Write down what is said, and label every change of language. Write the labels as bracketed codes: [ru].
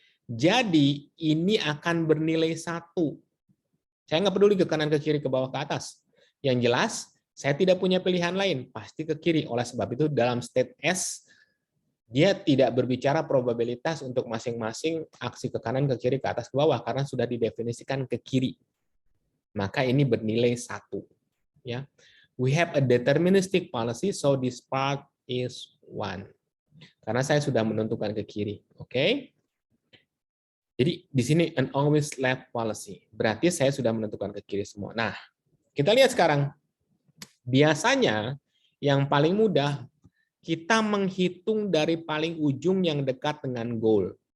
[id] Jadi, ini akan bernilai 1. Saya nggak peduli ke kanan, ke kiri, ke bawah, ke atas. Yang jelas, saya tidak punya pilihan lain, pasti ke kiri. Oleh sebab itu, dalam state S, dia tidak berbicara probabilitas untuk masing-masing aksi ke kanan, ke kiri, ke atas, ke bawah, karena sudah didefinisikan ke kiri. Maka ini bernilai 1. Ya. [en] We have a deterministic policy, so this part is 1. [id] Karena saya sudah menentukan ke kiri. Oke? Jadi di sini [en] an always left policy. [id] Berarti saya sudah menentukan ke kiri semua. Nah, kita lihat sekarang. Biasanya yang paling mudah kita menghitung dari paling ujung yang dekat dengan goal.